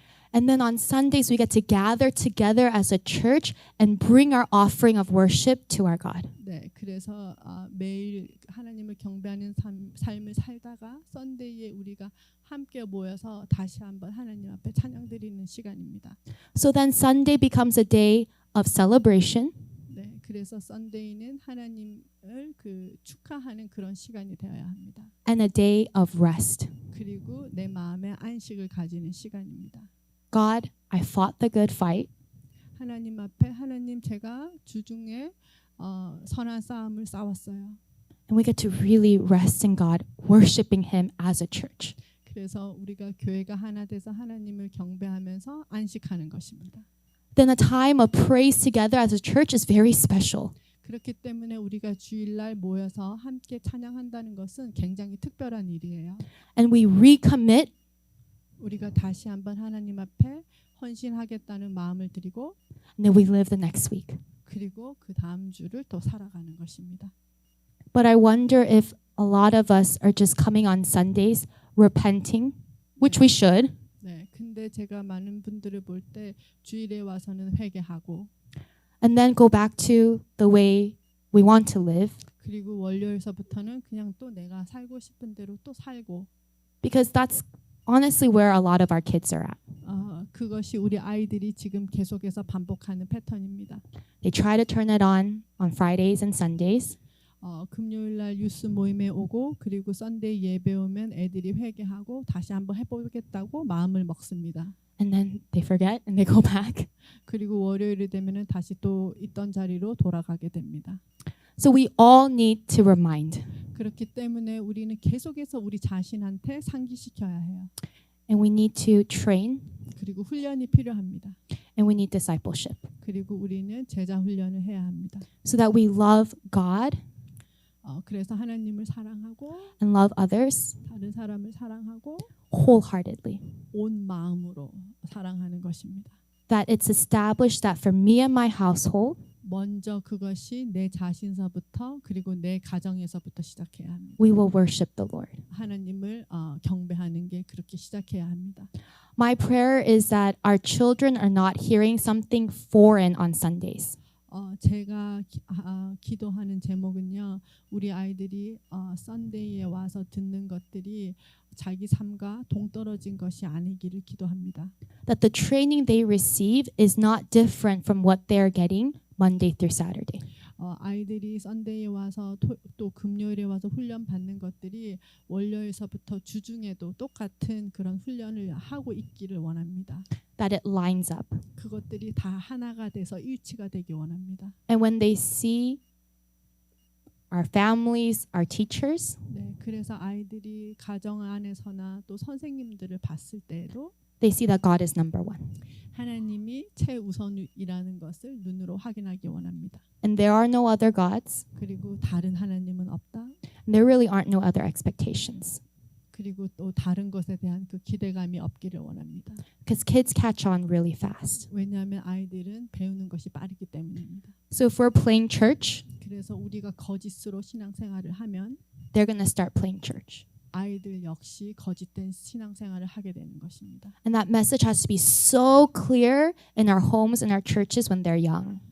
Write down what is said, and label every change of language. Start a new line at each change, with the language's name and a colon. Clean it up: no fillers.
English: and then on Sundays we get to gather together as a church and bring our offering of worship to our God.
Korean: 네, 그래서 매일 하나님을 경배하는 삶을 살다가 썬데이에 우리가 함께 모여서 다시 한번 하나님 앞에 찬양 드리는 시간입니다.
English: So then Sunday becomes a day of celebration,
Korean: 네, 그래서 썬데이는 하나님을 축하하는 그런 시간이 되어야 합니다.
English: and a day of rest.
Korean: 그리고 내 마음에 안식을 가지는 시간입니다.
English: God, I fought the good fight.
Korean: 하나님 앞에 하나님 제가 주중에 선한 싸움을 싸웠어요.
English: And we get to really rest in God, worshiping Him as a church.
Korean: 그래서 우리가 교회가 하나 돼서 하나님을 경배하면서 안식하는 것입니다.
English: Then a time of praise together as a church is very special.
Korean: 그렇기 때문에 우리가 주일날 모여서 함께 찬양한다는 것은 굉장히 특별한 일이에요.
English: And we recommit
Korean: 우리가 다시 한번 하나님 앞에 헌신하겠다는 마음을 드리고
English: and then we live the next week.
Korean: 그리고 그 다음 주를 또 살아가는 것입니다.
English: But I wonder if a lot of us are just coming on Sundays repenting, which we should,
Korean: 네, 근데 제가 많은 분들을 볼 때 주일에 와서는 회개하고
English: and then go back to the way we want to live,
Korean: 그리고 월요일서부터는 그냥 또 내가 살고 싶은 대로 또 살고
English: because that's honestly where a lot of our kids are at.
Korean: 그것이 우리 아이들이 지금 계속해서 반복하는 패턴입니다.
English: They try to turn it on Fridays and Sundays,
Korean: 금요일날 뉴스 모임에 오고 그리고 썬데이 예배 오면 애들이 회개하고 다시 한번 해보겠다고 마음을 먹습니다.
English: and then they forget and they go back.
Korean: 그리고 월요일이 되면은 다시 또 있던 자리로 돌아가게 됩니다.
English: So we all need to remind,
Korean: 그렇기 때문에 우리는 계속해서 우리 자신한테 상기시켜야 해요.
English: and we need to train,
Korean: 그리고 훈련이 필요합니다.
English: and we need discipleship,
Korean: 그리고 우리는 제자 훈련을 해야 합니다.
English: so that we love God
Korean: 그래서 하나님을 사랑하고
English: and love others
Korean: 다른 사람을 사랑하고
English: wholeheartedly.
Korean: 온 마음으로 사랑하는 것입니다.
English: That it's established that for me and my household,
Korean: 먼저 그것이 내 자신서부터 그리고 내 가정에서부터 시작해야 합니다.
English: we will worship the Lord.
Korean: 하나님을 경배하는 게 그렇게 시작해야 합니다.
English: My prayer is that our children are not hearing something foreign on Sundays.
Korean: 제가 기도하는 제목은요. 우리 아이들이 썬데이에 와서 듣는 것들이 자기 삶과 동떨어진 것이 아니기를 기도합니다.
English: That the training they receive is not different from what they're getting Monday through Saturday.
Korean: 아이들이 썬데이에 와서 또 금요일에 와서 훈련 받는 것들이 월요일서부터 주중에도 똑같은 그런 훈련을 하고 있기를 원합니다.
English: That it lines up.
Korean: 그것들이 다 하나가 돼서 일치가 되기 원합니다.
English: And when they see our families, our teachers,
Korean: 네, 그래서 아이들이 가정 안에서나 또 선생님들을 봤을 때에도
English: they see that God is number one.
Korean: 하나님이 최우선이라는 것을 눈으로 확인하기 원합니다.
English: And there are no other gods.
Korean: 그리고 다른 하나님은 없다.
English: And there really aren't no other expectations.
Korean: 그리고 또 다른 것에 대한 그 기대감이 없기를 원합니다.
English: Because kids catch on really fast.
Korean: 왜냐하면 아이들은 배우는 것이 빠르기 때문입니다.
English: So if we're playing church,
Korean: 그래서 우리가 거짓으로 신앙생활을 하면
English: they're going to start playing church.
Korean: 아이들 역시 거짓된 신앙생활을 하게 되는 것입니다.
English: And that message has to be so clear in our homes and our churches when they're young.